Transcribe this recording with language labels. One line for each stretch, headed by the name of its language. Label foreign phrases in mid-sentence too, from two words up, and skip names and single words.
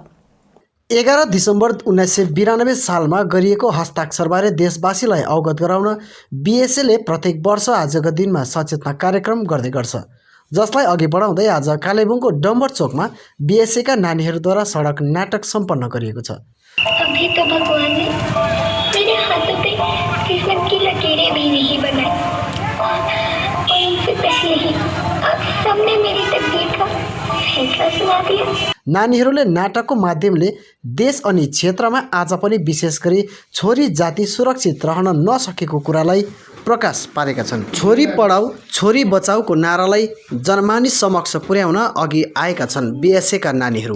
Nepali: 11 दिसम्बर 1992 सालमा गरिएको हस्ताक्षरबारे देशवासीलाई अवगत गराउन बीएसएले प्रत्येक वर्ष आजको दिनमा सचेतना कार्यक्रम गर्दै गर्छ, जसलाई अघि बढाउँदै आज कालेबुङको डम्बर चोकमा बीएसएका नानीहरूद्वारा सडक नाटक सम्पन्न गरिएको छ।
Hindi: अभी तो भगवान ने मेरे हाथों पे किस्मत की लकीरें भी नहीं बनाई और उनसे पहले ही आप सबने मेरी तकदीर का फैसला सुना दिया।
Nepali: नानीहरूले नाटकको माध्यमले देश अनि क्षेत्रमा आज पनि विशेष गरी छोरी जाति सुरक्षित रहन नसकेको कुरालाई प्रकाश पारेका छन्। छोरी पढाऊ छोरी बचाऊको नारालाई जनमानिस समक्ष पुर्याउन अघि आएका छन् बीएसएका नानीहरू।